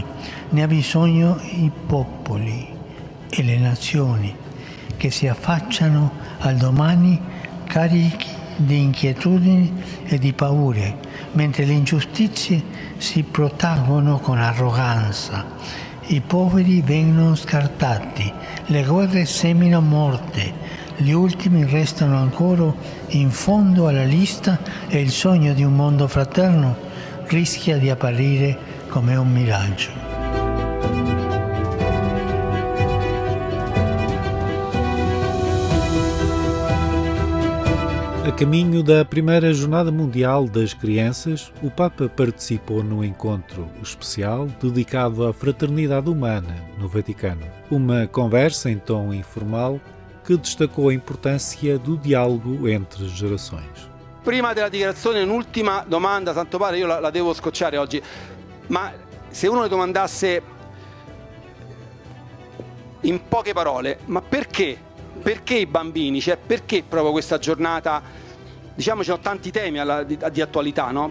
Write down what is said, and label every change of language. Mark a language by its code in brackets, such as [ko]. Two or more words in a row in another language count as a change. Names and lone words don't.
[it] Ne ha bisogno i popoli e le nazioni che si affacciano al domani carichi di inquietudini e di paure, mentre le ingiustizie si protraggono con arroganza. I poveri vengono scartati, le guerre seminano morte, gli ultimi restano ancora in fondo alla lista e il sogno di un mondo fraterno rischia di apparire come un miraggio. [pt] A caminho da primeira Jornada Mundial das Crianças, o Papa participou num encontro especial dedicado à fraternidade humana no Vaticano. Uma conversa em tom informal que destacou a importância do diálogo entre gerações. [it] Prima della dichiarazione, un'ultima domanda, Santo Padre, io la devo scocciare oggi, ma se uno le domandasse in poche parole, ma perché? Perché i bambini? Cioè, perché proprio questa giornata? Diciamo, ci sono tanti temi di attualità, no?